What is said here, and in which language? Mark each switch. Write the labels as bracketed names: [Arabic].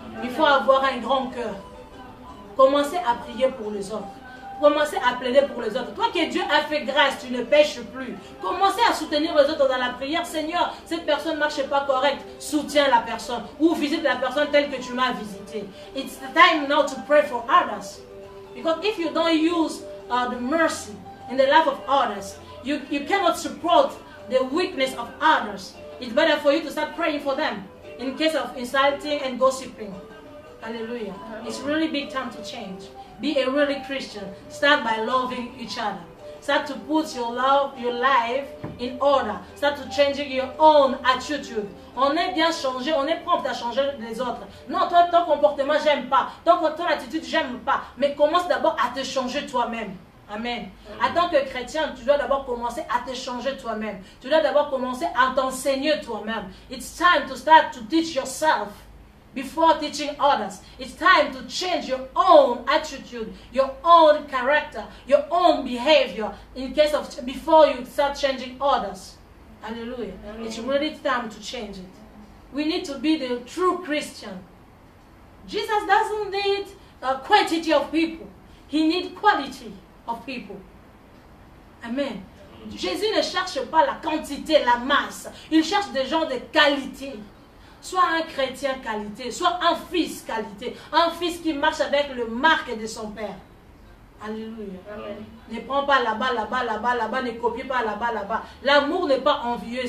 [French] Il faut avoir un grand cœur. Commencez à prier pour les autres. Commencez à plaider pour les autres. Toi que Dieu a fait grâce, tu ne pêches plus. Commencez à soutenir les autres dans la prière. Seigneur, cette personne ne marche pas correct. Soutiens la personne. Ou visite la personne telle que tu m'as visité. [English] It's the time now to pray for others. Because if you don't use the mercy in the life of others, you cannot support the weakness of others. It's better for you to start praying for them in case of insulting and gossiping. Hallelujah. It's really big time to change. Be a really Christian. Start by loving each other. Start to put your life in order. Start to changing your own attitude. [French] On est bien changé, on est prompt à changer les autres. Non, toi, ton comportement, j'aime pas. Ton attitude, j'aime pas. Mais commence d'abord à te changer toi-même. Amen. En tant que chrétien, tu dois d'abord commencer à te changer toi-même. Tu dois d'abord commencer à t'enseigner toi-même. [English] It's time to start to teach yourself before teaching others. It's time to change your own attitude, your own character, your own behavior before you start changing others. Hallelujah. Amen. It's really time to change it. We need to be the true Christian. Jesus doesn't need a quantity of people. He needs quality of people. Amen. [French] Jésus ne cherche pas la quantité, la masse. Il cherche des gens de qualité. Soit un chrétien qualité, soit un fils qualité. Un fils qui marche avec le marque de son père. Alléluia. Amen. Ne prends pas là-bas, là-bas, là-bas, là-bas. Ne copie pas là-bas, là-bas. L'amour n'est pas envieux.